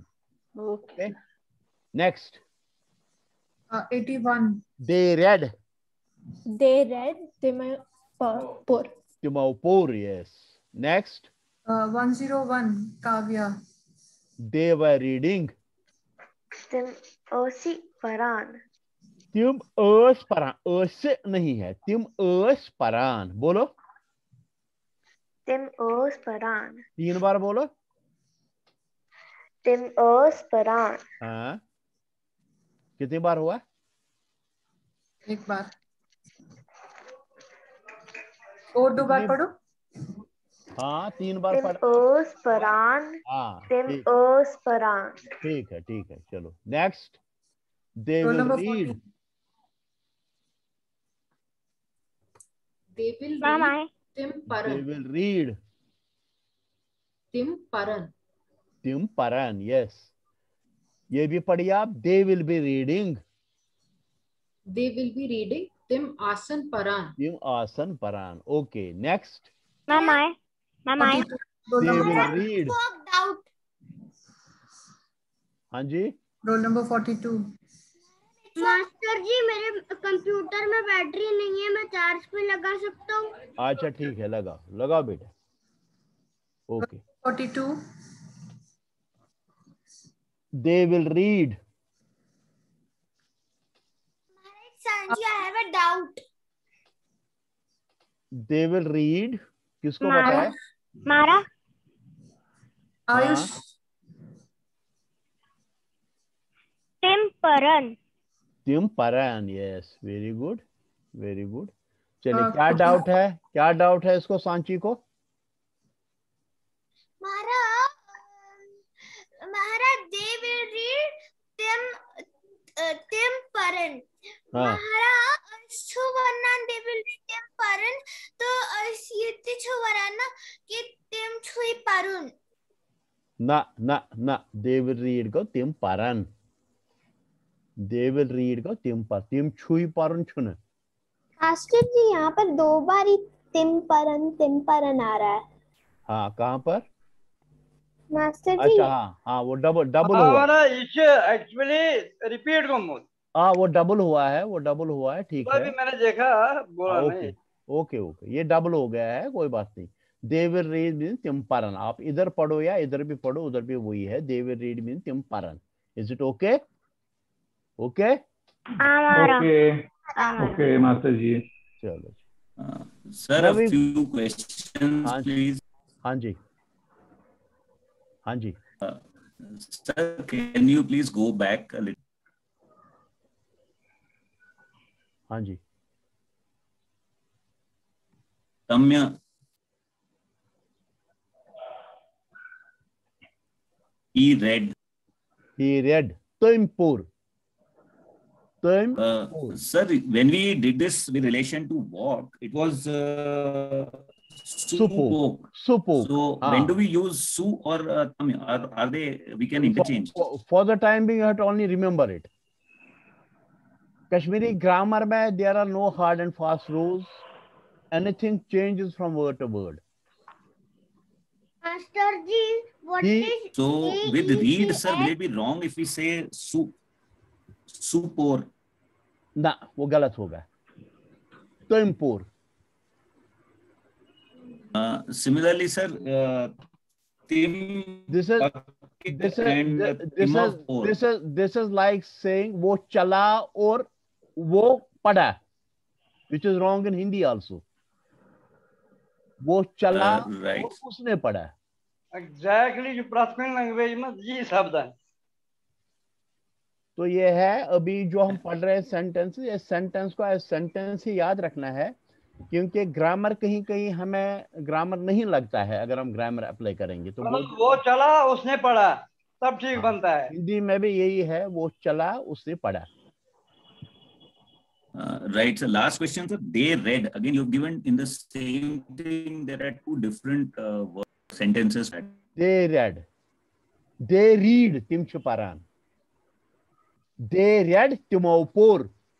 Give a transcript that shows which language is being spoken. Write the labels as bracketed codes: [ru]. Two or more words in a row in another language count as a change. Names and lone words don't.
[hi] ओके। नेक्स्ट। 81। [en] They read तिमौपुर, yes। [hi] नेक्स्ट। 101 काव्या। [en] They were reading [ks] परान। तिम ओस परान। ओस [hi] नहीं है, [ks] तिम ओस परान। बोलो। तिम ओस परान। [hi] 3 बार बोलो। [ks] Tim os paran. [hi] हाँ, कितनी बार हुआ? एक बार। और 2 बार पढ़ो। हाँ, 3 बार [ks] Tim [hi] पढ़ा। [ks] os paran. [hi] हाँ, [ks] Tim [hi] ठीक [ks] os paran. [hi] ठीक है, ठीक है, चलो नेक्स्ट। [en] दे रोल विल नंबर रीड। 40। They will Ma'am, read दे [ks] Timparan. [en] विल रीड [ks] Timparan. तिम परन, [hi] यस। ये भी पढ़िए आप, [en] they will be reading. They will be reading Tim Asan Paran. [ks] तिम आसन परन। [en] okay, next. Ma'am, I. Ma'am, I. They will read. Walked out. [hi] हाँ जी, [en] roll number [hi] 42। मास्टर जी मेरे कंप्यूटर में बैटरी नहीं है, मैं चार्ज पे लगा सकता हूँ? अच्छा ठीक है, लगाओ लगाओ बेटा। ओके, 42। [en] They will read. Sanji, I have a doubt. they will read [hi] किसको पता है? [ks] Mara. [hi] आयुष। [ks] Tim paran. तिम परन, यस, [en] very good, very good. [hi] चलिए, क्या डाउट है? क्या डाउट है इसको, सांची को? [en] Mahara, they will read Timparan. [hi] हाँ, [en] Mahara, Chuvanan, they will read Timparan. [ks] तो ये Chuvarana कि Tim Chui Parun. [hi] ना ना ना, [en] they will read [hi] को [ks] तिम परन। [en] they will read [ks] को तिम पर, तिम छुई परन छुन। [hi] मास्टर जी यहाँ पर 2 बार ही [ks] तिम परन [hi] आ रहा है। हाँ, कहाँ पर? मास्टर जी अच्छा, हाँ हाँ, वो डबल हुआ। [en] actually repeat [hi] को हाँ, वो डबल हुआ है, वो डबल हुआ है, ठीक है। मैंने देखा, बोला ओके ओके ओके, ये डबल हो गया है, कोई बात नहीं। [en] They will read mean [ks] तिम परन। [hi] आप इधर पढ़ो या इधर भी पढ़ो, उधर भी वही है। [en] They will read mean [ks] तिम परन। [en] Is it okay? Okay [hi] ओके मास्टर जी। चलो, [en] Sir, a few questions, please. [hi] हाँ जी, हाँ जी। [en] Sir, can you please go back a little? [hi] हाँ जी। [en] Tamya, he read. He read Timpur. Sir, when we did this with relation to walk, it was supok. So when do we use su or tamya? Are they, we can interchange? For the time being, you have to only remember it. Kashmiri grammar mein there are no hard and fast rules. Anything changes from word to word. [hi] मास्टर जी, [en] what is So with read, sir, will it be wrong if we say supor? [hi] ना, वो गलत होगा। Timpur. [en] Similarly, sir, [ks] tim. [en] This is like saying [hi] वो चला और वो पढ़ा, [en] which is wrong in Hindi also. [hi] वो चला [en] right. [hi] और उसने पढ़ा। एग्जैक्टली जो प्राथमिक लैंग्वेज में ये शब्द है। तो ये है अभी जो हम पढ़ रहे हैं सेंटेंस, ये सेंटेंस को एज सेंटेंस ही याद रखना है, क्योंकि ग्रामर कहीं कहीं हमें ग्रामर नहीं लगता है अगर हम ग्रामर अप्लाई करेंगे तो वो चला उसने पढ़ा तब ठीक बनता है। हिंदी में भी यही है, वो चला उसने पढ़ा। [en] Right. So last question, sir. They read. Again, you've given in the same thing. There are two different sentences. They read. They read [ks] Tim Chuparan. [en] They read Timaupur.